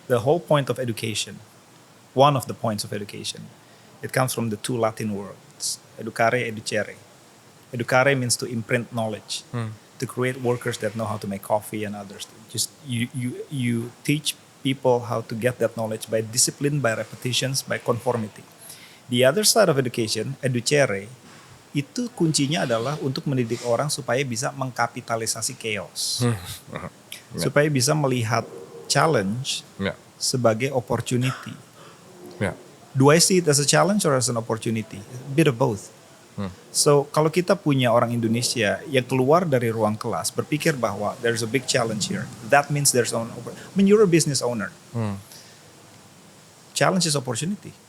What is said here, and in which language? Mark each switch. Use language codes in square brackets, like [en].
[en] The whole point of education, one of the points of education, it comes from the two Latin words, educare, educere. Educare means to imprint knowledge, to create workers that know how to make coffee and others. Just you teach people how to get that knowledge by discipline, by repetitions, by conformity. The other side of education, [id] educere, itu kuncinya adalah untuk mendidik orang supaya bisa mengkapitalisasi chaos. Supaya bisa melihat challenge sebagai opportunity. [en] Yeah. Do I see it as a challenge or as an opportunity? A bit of both. So [id] kalau kita punya orang Indonesia yang keluar dari ruang kelas berpikir bahwa [en] there's a big challenge here, that means there's an I mean, you're a business owner. Challenge is opportunity.